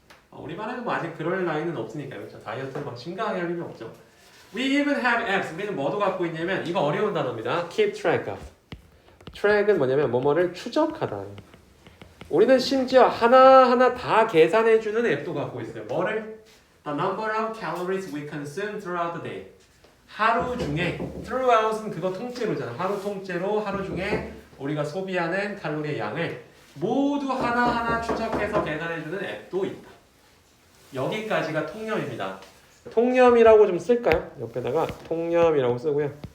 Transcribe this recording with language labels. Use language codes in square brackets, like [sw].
[ko] 우리반에는 뭐 아직 그럴 나이는 없으니까 그렇죠. 다이어트를 막 심각하게 할 일은 없죠. [en] We even have apps. [ko] 우리는 뭐도 갖고 있냐면 이거 어려운 단어입니다. [en] Keep track of. [ko] track은 뭐냐면 뭐뭐를 추적하다. 우리는 심지어 하나하나 다 계산해주는 앱도 갖고 있어요. 뭐를? [en] The number of calories we consume throughout the day. [ko] 하루 중에 throughout은 그거 통째로잖아. 하루 통째로 하루 중에 우리가 소비하는 칼로리의 양을 모두 하나하나 추적해서 계산해주는 앱도 있다. 여기까지가 통념입니다. 통념이라고 좀 쓸까요? 옆에다가 통념이라고 쓰고요.